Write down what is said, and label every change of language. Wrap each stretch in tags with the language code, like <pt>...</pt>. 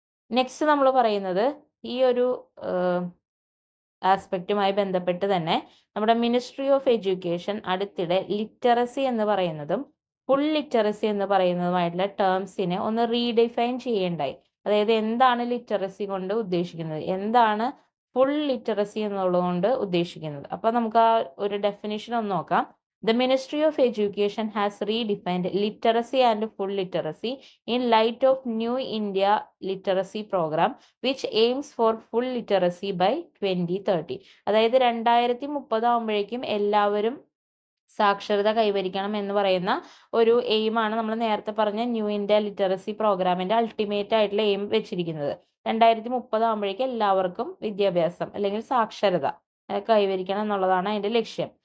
<ml>Next നമ്മൾ പറയുന്നത് ഈ ഒരു ആസ്പെക്റ്റുമായി ബന്ധപ്പെട്ട് തന്നെ നമ്മുടെ മിനിസ്ട്രി ഓഫ് എഡ്യൂക്കേഷൻ അടുത്തിടെ ലിറ്ററസി എന്ന് പറയുന്നതും ഫുൾ ലിറ്ററസി എന്ന് പറയുന്നതുമായിട്ടുള്ള ടേംസിനെ ഒന്ന് റീഡിഫൈൻ ചെയ്യേണ്ടായി. അതായത് എന്താണ് ലിറ്ററസി കൊണ്ട് ഉദ്ദേശിക്കുന്നത്, എന്താണ് ഫുൾ ലിറ്ററസി എന്നുള്ളതുകൊണ്ട് ഉദ്ദേശിക്കുന്നത്. അപ്പൊ നമുക്ക് ആ ഒരു ഡെഫിനിഷൻ ഒന്ന് നോക്കാം.</ml> <en>The Ministry of Education has redefined literacy and full literacy in light of New India Literacy Program, which aims for full literacy by 2030.</en> <ml>അതായത് 2030 ആകുമ്പോഴേക്കും എല്ലാവരും സാക്ഷരത കൈവരിക്കണം എന്ന് പറയുന്ന ഒരു എയിമാണ് നമ്മൾ നേരത്തെ പറഞ്ഞ ന്യൂ ഇന്ത്യ ലിറ്ററസി പ്രോഗ്രാമിന്റെ അൾട്ടിമേറ്റ് ആയിട്ടുള്ള എയിം വെച്ചിരിക്കുന്നത്. 2030 ആകുമ്പോഴേക്കും എല്ലാവർക്കും വിദ്യാഭ്യാസം അല്ലെങ്കിൽ സാക്ഷരത കൈവരിക്കണം എന്നുള്ളതാണ് അതിന്റെ ലക്ഷ്യം.</ml>